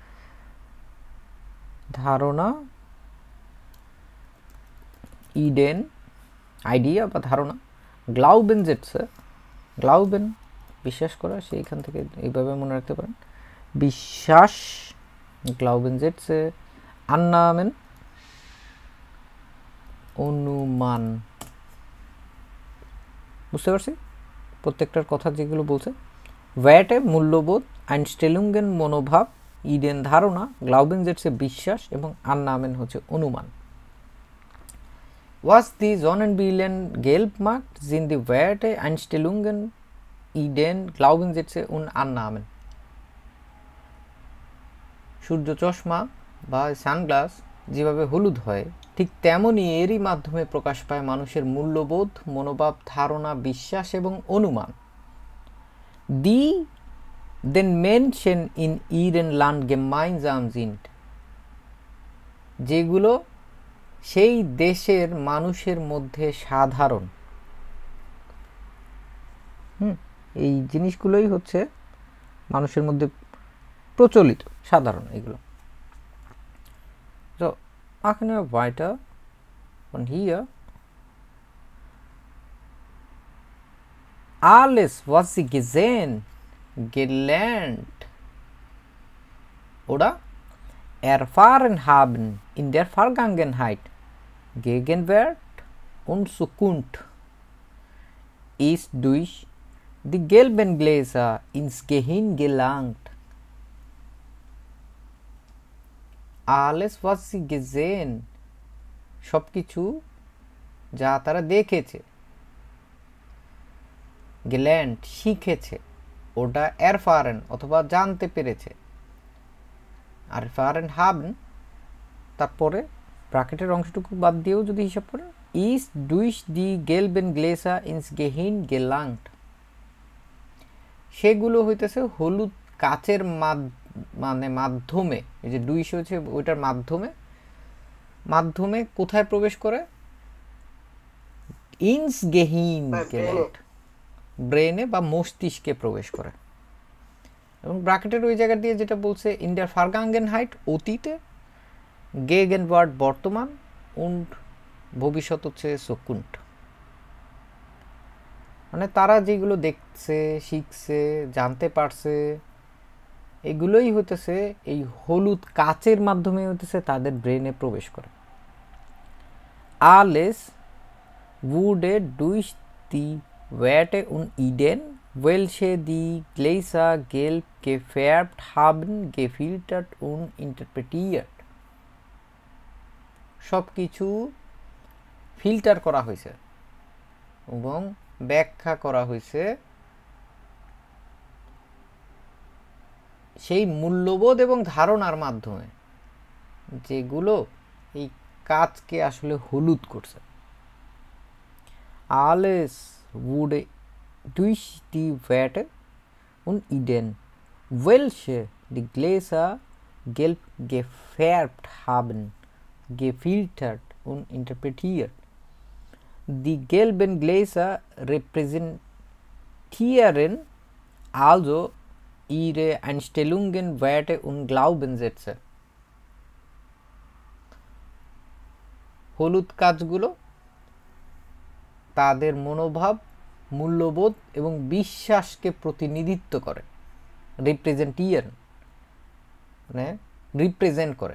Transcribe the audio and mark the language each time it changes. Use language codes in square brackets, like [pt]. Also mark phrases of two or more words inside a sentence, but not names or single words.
[bn] ধারণা, ইডেন আইডিয়া বা ধারণা, [de] Glaubenssätze glauben [bn] বিশ্বাস করা, সেইখান থেকে এইভাবে মনে রাখতে পারেন বিশ্বাস, [de] Glaubenssätze Annahmen [bn] অনুমান। বুঝতে পারছি প্রত্যেকটার কথা যেগুলো বলছে। ওয়ার্টে মূল্যবোধ, আইনস্টেলুঙ্গেন মনোভাব, ইডেন ধারণা, গ্লাউবেনজেটসে বিশ্বাস এবং আন্নামেন হচ্ছে অনুমান। [de] Was die Sonnenbillen gelb macht, sind die Werte Einstellungen, Ideen, Glaubenssätze und Annahmen. [bn] সূর্য চশমা বা সানগ্লাস যেভাবে হলুদ হয়, ঠিক তেমনই এরই মাধ্যমে প্রকাশ পায় মানুষের মূল্যবোধ, মনোভাব, ধারণা, বিশ্বাস এবং অনুমান। [de] Die den Menschen in ihrem Land gemeinsam sind, [bn] যেগুলো সেই দেশের মানুষের মধ্যে সাধারণ। এই জিনিসগুলোই হচ্ছে মানুষের মধ্যে প্রচলিত, সাধারণ এগুলো। [de] So, machen wir weiter von hier. Alles, was Sie gesehen, gelernt oder erfahren haben in der Vergangenheit, Gegenwart und Zukunft, ist durch die gelben Gläser ins Gehirn gelangt. Alles, was sie gesehen, [bn] সবকিছু যা তারা দেখেছে, gelernt শিখেছে, ওটা erfahren অথবা জানতে পেরেছে, [de] erfahren haben [bn] তারপরে ব্র্যাকেটের অংশটুকু বাদ দিয়েও যদি হিসাব করেন, [de] ist durch die gelben Gläser ins Gehirn gelangt, [bn] সেগুলো হইতেছে হলুদ কাচের মানে মাধ্যমে, এই যে ডুইশ হচ্ছে ওইটার মাধ্যমে কোথায় প্রবেশ করে? [de] ins Gehirn gelangt, [bn] ব্রেনে বা মস্তিষ্কে প্রবেশ করে। এবং ব্র্যাকেটের ওই জায়গা দিয়ে যেটা বলছে [de] in der Vergangenheit [bn] অতীতে, Gegenwart বর্তমান, und ভবিষ্যৎ হচ্ছে Zukunft। মানে তারা যেগুলো দেখছে, শিখছে, জানতে পারছে, এগুলোই হইতেছে এই হলুদ কাচের মাধ্যমে হইতেছে তাদের ব্রেনে প্রবেশ করে। [de] Alles wurde durch die Werte und Ideen, welche die Gläser gelb gefärbt haben, gefiltert und interpretiert. [bn] সব কিছু ফিল্টার করা হয়েছে এবং ব্যাখ্যা করা হয়েছে সেই মূল্যবোধ এবং ধারণার মাধ্যমে, যেগুলো এই কাচকে আসলে হলুদ করছে। [de] Alles wurde durch die Werte und Ideen, welche die Gläser gelb gefärbt haben, gefiltert und interpretiert. Die gelben Gläser repräsentieren also ihre Einstellungen, Werte und Glaubenssätze. [bn] হলুদ কাজগুলো তাদের মনোভাব, মূল্যবোধ এবং বিশ্বাসকে প্রতিনিধিত্ব করে। রিপ্রেজেন্টিয়ান মানে রিপ্রেজেন্ট করে।